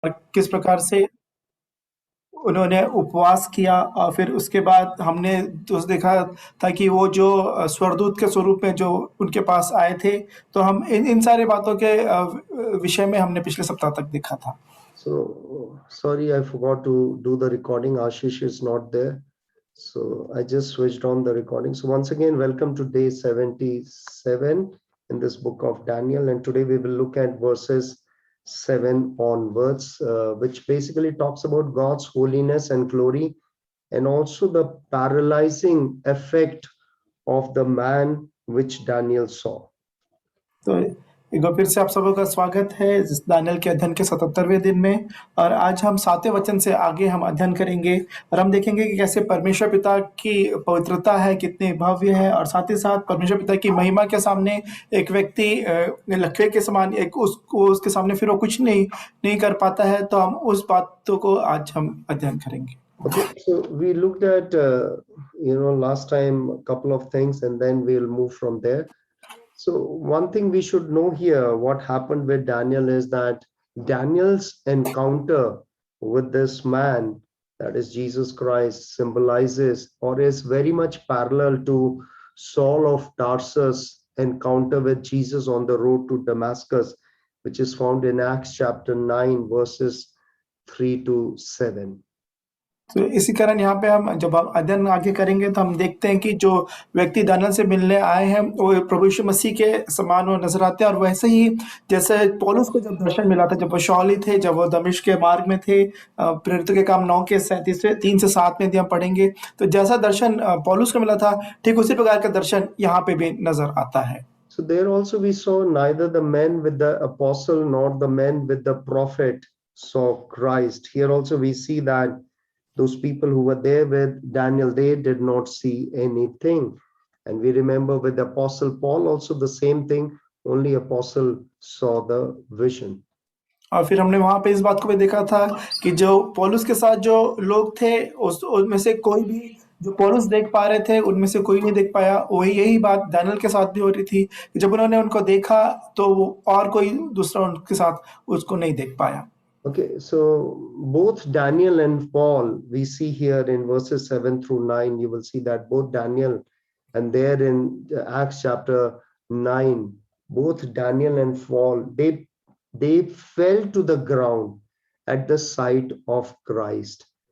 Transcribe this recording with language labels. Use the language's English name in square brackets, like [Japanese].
[Hindi] किस प्रकार से उन्होंने उपवास किया और फिर उसके बाद हमने तो देखा था कि वो जो स्वर्गदूत के स्वरूप में जो उनके पास आए थे, तो हम इन सारी बातों के विषय में हमने पिछले सप्ताह तक देखा था। [English] So, sorry, I forgot to do the recording. Ashish is not there. So I just switched on the recording. So once again, welcome to day 77 in this book of Daniel. And today we will look at verses 7 onwards, which basically talks about God's holiness and glory, and also the paralyzing effect of the man which Daniel saw. [Hindi] तो एक बार फिर से आप सबों का स्वागत है Daniel के अध्ययन के 77वें दिन में। और आज हम 7वें वचन से आगे हम अध्ययन करेंगे और हम देखेंगे कि कैसे परमेश्वर पिता की पवित्रता है, कितनी भव्य है, और साथ ही साथ परमेश्वर पिता की महिमा के सामने एक व्यक्ति लकड़ी के समान एक उसके सामने फिर वो कुछ नहीं कर पाता है। तो हम उस बातों को आज हम अध्ययन करेंगे। [English] Okay, so we looked at last time a couple of things, and then we'll move from there. So one thing we should know here, what happened with Daniel is that Daniel's encounter with this man, that is Jesus Christ, symbolizes or is very much parallel to Saul of Tarsus' encounter with Jesus on the road to Damascus, which is found in Acts chapter 9, verses 3 to 7. [Hindi] तो इसी कारण यहाँ पे हम जब हम अध्ययन आगे करेंगे तो हम देखते हैं कि जो व्यक्ति दानियल से मिलने आए हैं वो प्रभु यीशु मसीह के समान वो नजर आते हैं। और वैसे ही जैसे पौलुस को जब दर्शन मिला था, जब वो शौली थे, जब वो दमिश्क के मार्ग में थे, प्रेरितों के काम 9 के 37 3 से 7 में हम पढ़ेंगे, तो जैसा दर्शन पौलुस को मिला था, ठीक उसी प्रकार का दर्शन यहाँ पे भी नजर आता है। [English] So there also we saw neither the men with the apostle nor the men with the prophet saw Christ. Here also we see that those people who were there with Daniel, they did not see anything. And we remember with the apostle Paul also the same thing, only apostle saw the vision. [Hindi] और फिर हमने वहां पे इस बात को भी देखा था कि जो पौलुस के साथ जो लोग थे उनमें से कोई भी जो पौलुस देख पा रहे थे उनमें से कोई नहीं देख पाया। वही यही बात दानियल के साथ भी हो रही थी कि जब उन्होंने उनको देखा तो और कोई दूसरा उनके साथ उसको नहीं देख पाया। [English] Okay, so both Daniel and Paul, we see here in verses 7 through 9, you will see that both Daniel and there in Acts chapter 9, both Daniel and Paul, they fell to the ground at the sight of Christ.